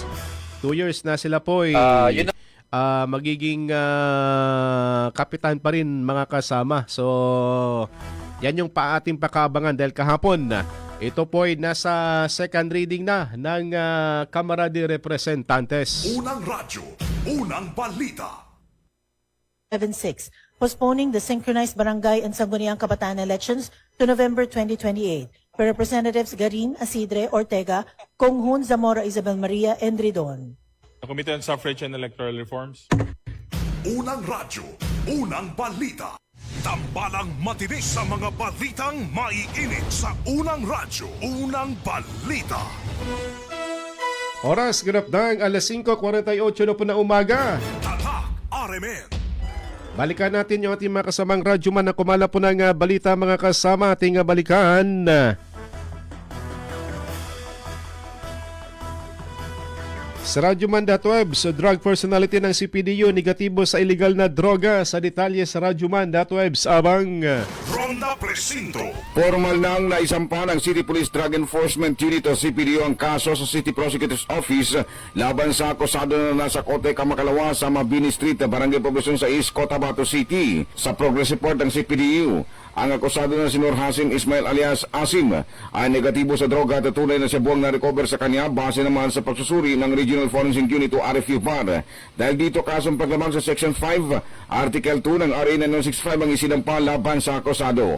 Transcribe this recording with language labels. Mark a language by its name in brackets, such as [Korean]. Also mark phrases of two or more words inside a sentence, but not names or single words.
[Filipino] 2 years na sila po magiging kapitan pa rin mga kasama. So, yan yung ating pakaabangan dahil kahapon ito po ay nasa [English] second reading [Filipino] na ng Kamara de Representantes. Unang radyo, unang balita. 76, [English] postponing the synchronized barangay and sangguniang kabataan elections to November 2028 for Representatives Garin, Asidre, Ortega, Konghun, Zamora, Isabel Maria, and Ridon. The Committee on Suffrage and Electoral Reforms. [Filipino] Unang radyo, unang balita. Tambalang matinis sa mga balitang maiinit sa unang radyo, unang balita. Oras, ganap alas 5:48 na po na umaga. Tatak RMN. Balikan natin yung ating mga kasamang radyoman na kumala po ng balita mga kasama. Ating balikan. Sa Radyoman.web, sa [English] drug personality [Filipino] ng CPDU, negatibo sa illegal na droga. Sa detalye sa Radyoman.web, abang Ronda Presinto. Formal nang naisampa ng City Police Drug Enforcement Unit o CPDO ang kaso sa City Prosecutor's Office laban sa akusado na nasa Kote Kamakalawa sa Mabini Street, Barangay Poblacion 6, Cotabato City. Sa [English] progress report [Filipino] ng CPDU, ang akusado na si Nur Hasim Ismail alias Asim ay negatibo sa droga at tunay na siya buwang na-recover sa kanya base naman sa pagsusuri ng Regional Forensic Unit o RFU-VAR. Dahil dito kasong paglamang sa Section 5, Article 2 ng RA 9165 ang isinampa laban sa akusado.